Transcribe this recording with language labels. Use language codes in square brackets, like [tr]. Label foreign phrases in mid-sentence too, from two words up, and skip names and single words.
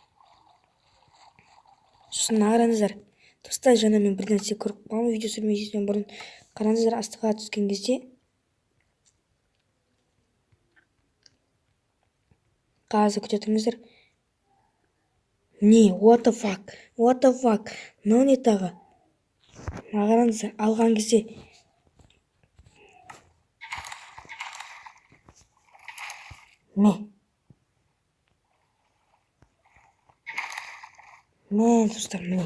[kk] Сосын қараңыздар. Достар, жаңа мен бір нәрсе көріп қалдым. Видео түсірместен бұрын қараңыздар, астыға түскен кезде қазір күте тұрыңыздар. Не, [en] what the fuck? [kk] Мынау не тағы? Қараңыздар, алған кезде достар, міне.